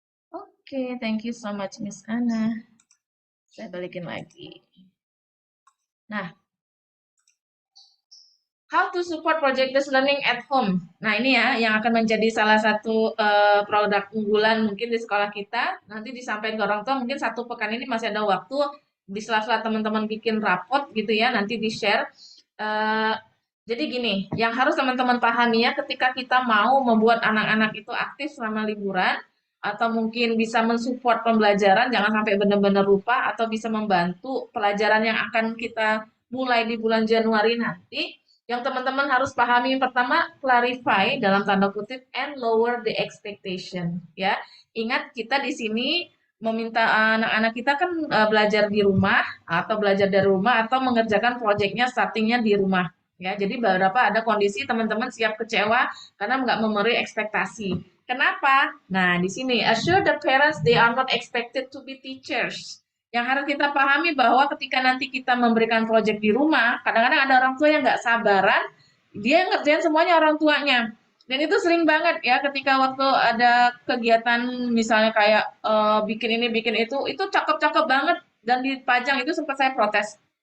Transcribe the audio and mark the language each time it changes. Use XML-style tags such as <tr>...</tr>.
<en>Oke, thank you so much Miss Ana.</en> <id>Saya balikin lagi.</id> <en>Nah, how to support project-based learning at home.</en> <id>Nah, ini ya yang akan menjadi salah satu produk unggulan mungkin di sekolah kita. Nanti disampaikan ke orang tua, mungkin satu pekan ini masih ada waktu di sela-sela teman-teman bikin rapot gitu ya, nanti di-share. Jadi gini, yang harus teman-teman pahami ya, ketika kita mau membuat anak-anak itu aktif selama liburan, atau mungkin bisa mensupport pembelajaran, jangan sampai benar-benar lupa, atau bisa membantu pelajaran yang akan kita mulai di bulan Januari nanti, yang teman-teman harus pahami pertama, clarify dalam tanda kutip</id> <en>and lower the expectation.</en> <id>Ya, ingat kita di sini meminta anak-anak kita kan belajar di rumah atau belajar dari rumah atau mengerjakan proyeknya startingnya di rumah. Ya, jadi beberapa ada kondisi teman-teman siap kecewa karena nggak memenuhi ekspektasi. Kenapa?</id> <en>Nah,</en> <id>di sini</id> <en>assure the parents they are not expected to be teachers.</en> <id>Yang harus kita pahami bahwa ketika nanti kita memberikan proyek di rumah, kadang-kadang ada orang tua yang nggak sabaran, dia ngerjain semuanya orang tuanya. Dan itu sering banget ya ketika waktu ada kegiatan misalnya kayak bikin ini, bikin itu cakep-cakep banget dan dipajang itu sempat saya protes.</id>